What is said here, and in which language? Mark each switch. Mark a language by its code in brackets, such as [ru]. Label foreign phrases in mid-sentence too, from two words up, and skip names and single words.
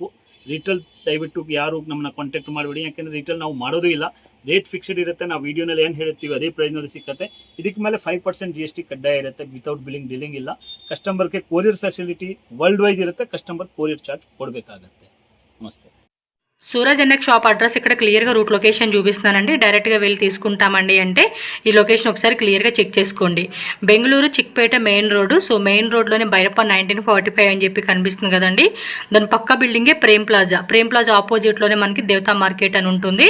[kn] ರಿಟೇಲ್ ದಯವಿಟ್ಟು ಯಾರು ನಮ್ಮನ್ನ ಕಾಂಟ್ಯಾಕ್ಟ್ ಮಾಡಿಬಿಡಿ, ಯಾಕೆಂದರೆ ರಿಟೇಲ್ ನಾವು ಮಾಡೋದು ಇಲ್ಲ. [en] rate fixed [kn] ಇರುತ್ತೆ. ನಾವು ವೀಡಿಯೋನಲ್ಲಿ ಏನು ಹೇಳ್ತೀವಿ ಅದೇ ಪ್ರೈಸ್ನಲ್ಲಿ ಸಿಕ್ಕತ್ತೆ. ಇದಕ್ಕೆ ಮೇಲೆ 5% GST ಕಡ್ಡಾಯ ಇರುತ್ತೆ. [en] without billing [kn] ಇಲ್ಲ. ಕಸ್ಟಮರ್ಗೆ [en] courier facility world wise [kn] ಇರುತ್ತೆ. [en] customer courier charge [kn] ಕೊಡಬೇಕಾಗತ್ತೆ. [te] నమస్తే. సూరజ్ ఎన్ఎక్స్ షాప్ అడ్రస్ ఇక్కడ క్లియర్గా [en] route location [te] చూపిస్తున్నానండి. డైరెక్ట్గా వెళ్ళి తీసుకుంటామండి అంటే ఈ లొకేషన్ ఒకసారి క్లియర్గా చెక్ చేసుకోండి. బెంగళూరు చిక్పేట మెయిన్ రోడ్డు. సో మెయిన్ రోడ్లోనే బైరప్ప 1945 అని చెప్పి కనిపిస్తుంది కదండి. దాని పక్క బిల్డింగే ప్రేమ్ ప్లాజా ఆపోజిట్లోనే మనకి దేవతా మార్కెట్ అని ఉంటుంది.